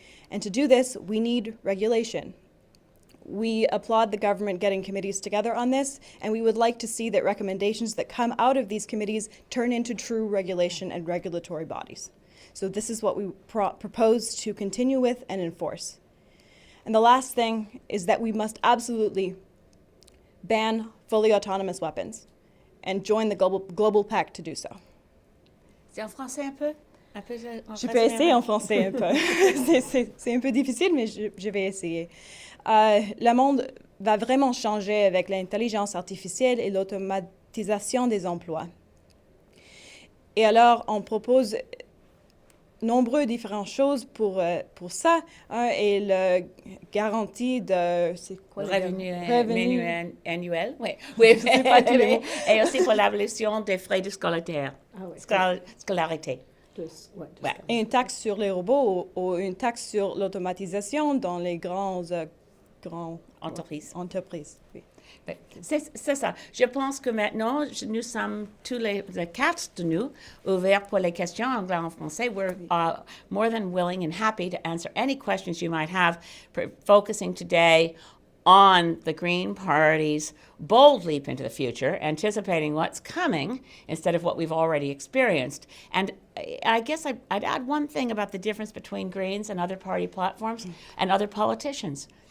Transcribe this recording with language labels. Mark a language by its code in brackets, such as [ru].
[en] And to do this, we need regulation. We applaud the government getting committees together on this, and we would like to see that recommendations that come out of these committees turn into true regulation and regulatory bodies. So this is what we propose to continue with and enforce. And the last thing is that we must absolutely ban fully autonomous weapons and join the global pact to do so. [fr] C'est en français un peu? Un peu Je peux essayer en français un peu. C'est un peu difficile, mais je vais essayer. Le monde va vraiment changer avec l'intelligence artificielle et l'automatisation des emplois. Et alors, on propose nombreuses différentes choses pour ça. Un est la garantie de... C'est quoi Revenu annuel, oui. Oui, sais pas tous les mots. Et aussi pour l'abolition des frais de scolarité. Scolarité. Ouais. Et une taxe sur les robots ou une taxe sur l'automatisation dans les grandes Entreprises. Oui. C'est ça. Je pense que maintenant, nous sommes tous les quatre de nous ouverts pour les questions en anglais en français. [en] We're more than willing and happy to answer any questions you might have, focusing today on the Green Party's bold leap into the future, anticipating what's coming instead of what we've already experienced. And I guess I'd add one thing about the difference between Greens and other party platforms and other politicians.